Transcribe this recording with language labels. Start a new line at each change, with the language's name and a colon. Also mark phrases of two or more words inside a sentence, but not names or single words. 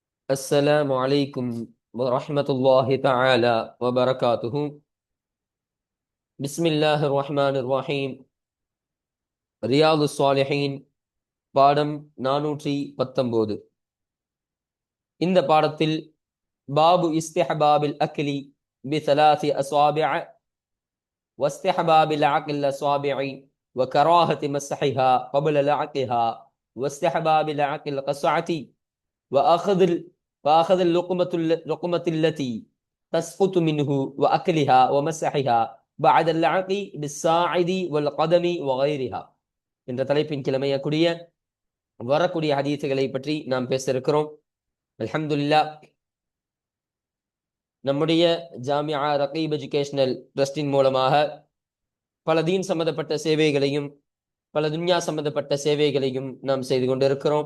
Arabic: السلام عليكم ورحمة الله تعالى وبركاته. بسم الله الرحمن الرحيم.
Tamil: ரியாது ஸாலிஹீன் பாடம் 419. இந்த பாடத்தில்
Arabic: باب استحباب الأكل بثلاث أصابع واستحباب لعق الأصابع وكراهة مسحها قبل لعقها واستحباب العقل القصعة وأخذ اللقمة التي تسقط منه وأكلها ومسحها بعد اللعق بالساعد والقدم وغيرها
Tamil: என்ற தலைப்பின் கிழமையக்கூடிய வரக்கூடிய ஹதீசுகளை பற்றி நாம் பேச இருக்கிறோம். அல்ஹம்துலில்லாஹ், நம்முடைய ஜாமியா ரகீப் எஜுகேஷனல் ட்ரஸ்டின் மூலமாக பல தீன் சம்பந்தப்பட்ட சேவைகளையும் பல துன்யா சம்பந்தப்பட்ட சேவைகளையும் நாம் செய்து கொண்டிருக்கிறோம்.